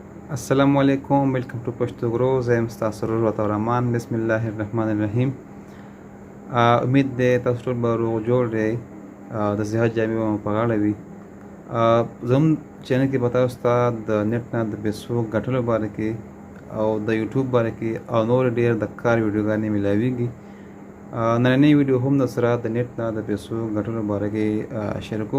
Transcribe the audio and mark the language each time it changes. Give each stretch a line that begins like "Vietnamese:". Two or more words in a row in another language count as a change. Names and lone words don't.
Arabic: السلام عليكم,
English: welcome to Pashto Grows. I am Stasarur Rahman. Bismillahirrahmanirrahim.
Pashto: امید دی تاسو ټول به روغ جوړ دی. د صحت جامې به مو په غاړه وي. زموږ چینل کې به تاسو ته د نیټ نه د پیسو ګټلو باره کې او د یوټیوب باره کې او نور ډېر د کار ویډیوګانې میلاویږي. نننۍ ویډیو هم د سره د نیټ نه د پیسو ګټلو باره کې شیر کوم.